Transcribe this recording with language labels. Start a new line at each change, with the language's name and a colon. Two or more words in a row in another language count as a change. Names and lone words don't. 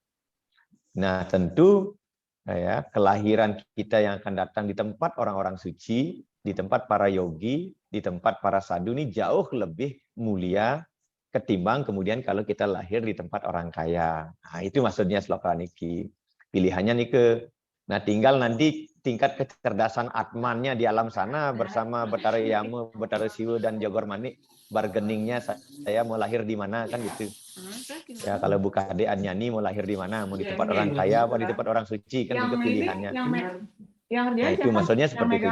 Indonesian: Nah, tentu ya, kelahiran kita yang akan datang di tempat orang-orang suci, di tempat para yogi, di tempat para sadhu ini jauh lebih mulia ketimbang kemudian kalau kita lahir di tempat orang kaya. Nah, itu maksudnya sloka niki. Pilihannya niki. Nah, tinggal nanti tingkat kecerdasan atmannya di alam sana bersama Betara Yama, Betara Siwa dan Jogor Manik, bargainingnya saya mau lahir di mana kan gitu. Ya, kalau buka adik Anyani mau lahir di mana? Mau di tempat orang kaya apa di tempat orang suci kan juga pilihannya. Nah, itu maksudnya seperti itu.